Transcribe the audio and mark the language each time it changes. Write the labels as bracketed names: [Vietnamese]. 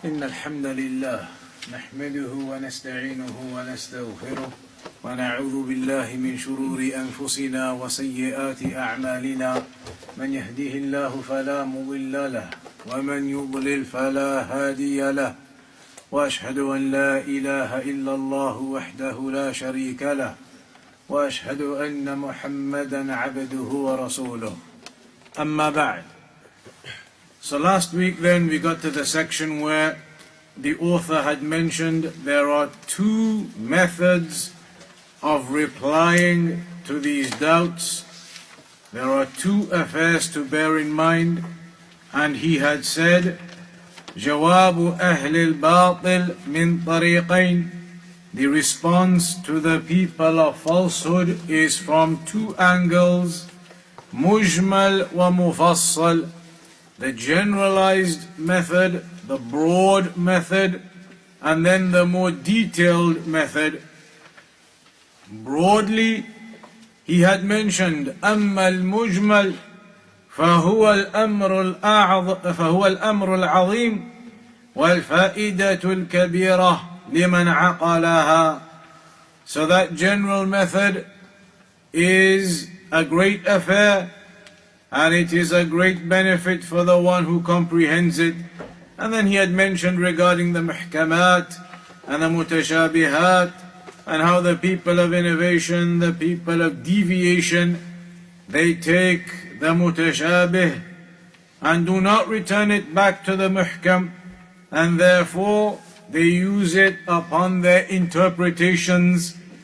[Arabic] إن الحمد لله نحمده ونستعينه ونستغفره ونعوذ بالله من شرور أنفسنا وسيئات أعمالنا من يهده الله فلا مضل له ومن يضلل فلا هادي له وأشهد أن لا إله إلا الله وحده لا شريك له وأشهد أن محمدا عبده ورسوله أما بعد. [English] So last week then we got to the section where the author had mentioned there are two methods of replying to these doubts. There are two affairs to bear in mind, and he had said, [Arabic] جواب أهل الباطل من طريقين. [English] The response to the people of falsehood is from two angles, [Arabic] مجمل ومفصل. [English] The generalized method, the broad method, and then the more detailed method. Broadly, he had mentioned [Arabic] أما المجمل فهو الأمر العظيم والفائدة الكبيرة لمن عقلها. [English] So that general method is a great affair, and it is a great benefit for the one who comprehends it. And then he had mentioned regarding the muhkamat and the mutashabihat, and how the people of innovation, the people of deviation, they take the mutashabih and do not return it back to the muhkam, and therefore they use it upon their interpretations.